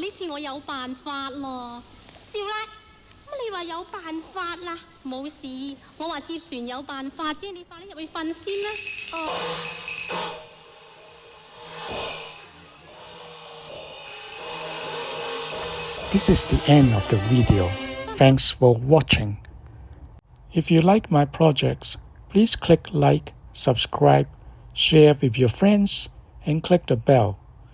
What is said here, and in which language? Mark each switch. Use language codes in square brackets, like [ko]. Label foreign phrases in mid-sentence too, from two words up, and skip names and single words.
[yue] 呢次我有辦法咯。少奶，乜你話有辦法啦？冇事，我話接船有辦法啫，你快啲入去瞓先啦。哦。 [en] This is the end of the video. Thanks for watching. If you like my projects, please click like, subscribe, share with your friends, and click the bell.